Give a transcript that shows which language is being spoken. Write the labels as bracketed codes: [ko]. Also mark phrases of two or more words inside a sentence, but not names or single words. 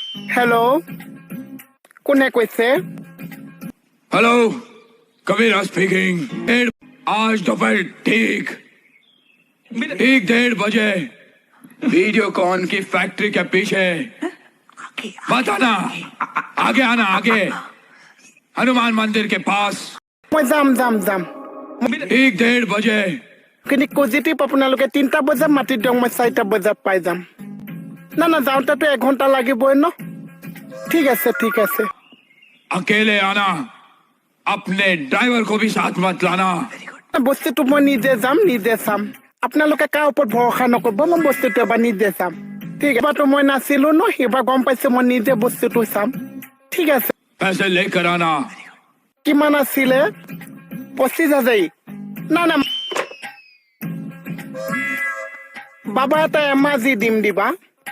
[as] हेलो কোনে কৈছে [hi] हेलो कबीरा स्पीकिंग। आज दोपहर ठीक 1:30 वीडियोकॉन की फैक्ट्री के पीछे बताना आगे आना आगे हनुमान मंदिर के पास [as] মই যাম 1:30 কিন্তু পজিটিভ আপোনালোকে 3টা বজাত মাতি দিয়ক মই 4টা বজাত পাই যাম না যাওঁতেতো 1 ঘন্টা লাগিবই ন ঠিক আছে [hi] अकेले आना अपने ड्राइवर को भी साथ मत लाना। [as] বস্তুটো মই নিজে যাম নিজে চাম আপোনালোকে কাৰ ওপৰত ভৰসা নকৰিব মই বস্তুটো এবাৰ নিজে চাম ঠিক এবাৰতো মই নাছিলো ন এবাৰ গম পাইছো মই নিজে বস্তুটো চাম ঠিক আছে [hi] पैसे लेकर आना। [as] কিমান আছিলে 25,000 না বাবা এটা এমাজি দিম দিবা